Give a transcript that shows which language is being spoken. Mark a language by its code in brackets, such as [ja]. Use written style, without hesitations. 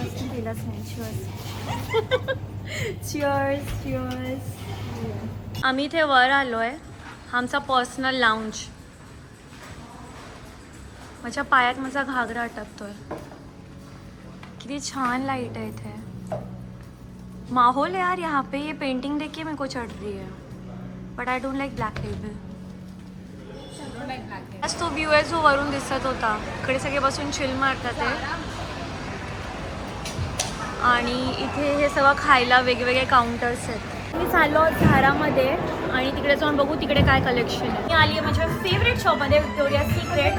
[mr] केलाच नाही. Cheers. Cheers. आम्ही इथे वर आलो आहे. आमचा पर्सनल लाऊंज. माझ्या पायात माझा घागरा अटकतोय. किती छान लाइट है इथे. [hi] माहौल है यार यहाँ पे. ये पेंटिंग देख के मेरे को चढ़ रही है. [en] But I don't like Black Label. [mr] आज तो व्ह्यू आहे जो वरून दिसत होता. इकडे सगळे बसून चिल मारतात आहे. आणि इथे हे सगळं खायला वेगवेगळे काउंटर्स आहेत. मी चाललो झारामध्ये आणि तिकडे जाऊन बघू तिकडे काय कलेक्शन आहे. मी आली आहे माझ्या फेवरेट शॉपमध्ये विक्टोरिया सिक्रेट.